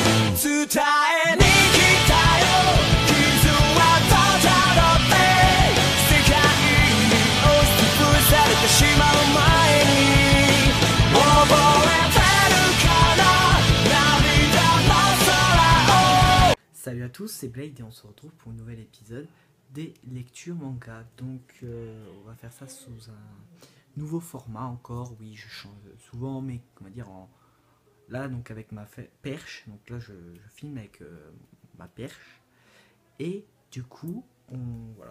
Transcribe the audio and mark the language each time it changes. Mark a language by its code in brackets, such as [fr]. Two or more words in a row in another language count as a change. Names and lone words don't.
[ja] 伝えに来たよ傷はただって世界に押しつぶされてしまう前に覚えてるかな涙の空を [fr] Salut à tous, c'est Blade et on se retrouve pour un nouvel épisode des lectures manga. Donc on va faire ça sous un nouveau format encore. Oui, je change souvent, mais on va dire là donc avec ma perche. Donc là je filme avec ma perche et du coup voilà.